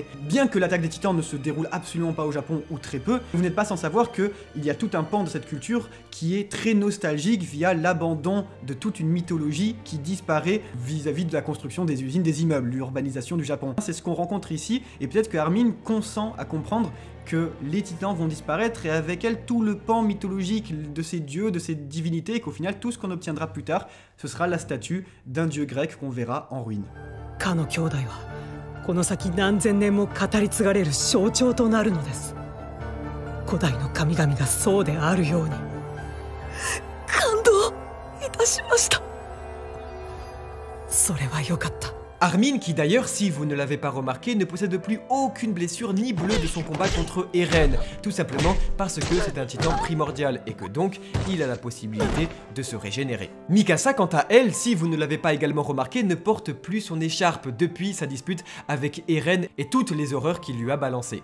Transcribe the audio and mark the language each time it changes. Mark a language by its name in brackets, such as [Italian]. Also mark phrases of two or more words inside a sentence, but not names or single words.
[French] Bien que l'attaque des titans ne se déroule absolument pas au Japon, ou très peu, vous n'êtes pas sans savoir qu'il y a tout un pan de cette culture qui est très nostalgique via l'abandon de toute une mythologie qui disparaît vis-à-vis de la construction des usines, des immeubles, l'urbanisation du Japon. C'est ce qu'on rencontre ici, et peut-être que Armin consent à comprendre que les titans vont disparaître et avec elles tout le pan mythologique de ces dieux, de ces divinités, et qu'au final tout ce qu'on obtiendra plus tard, ce sera la statue d'un dieu grec qu'on verra en ruine. [Japanese] かの兄弟はこの先何千年も語り継がれる象徴となるのです。古代の神々がそうであるように。感動いたしました。それはよかった。 [French] Armin, qui d'ailleurs, si vous ne l'avez pas remarqué, ne possède plus aucune blessure ni bleu de son combat contre Eren, tout simplement parce que c'est un titan primordial et que donc il a la possibilité de se régénérer. Mikasa, quant à elle, si vous ne l'avez pas également remarqué, ne porte plus son écharpe depuis sa dispute avec Eren et toutes les horreurs qu'il lui a balancées.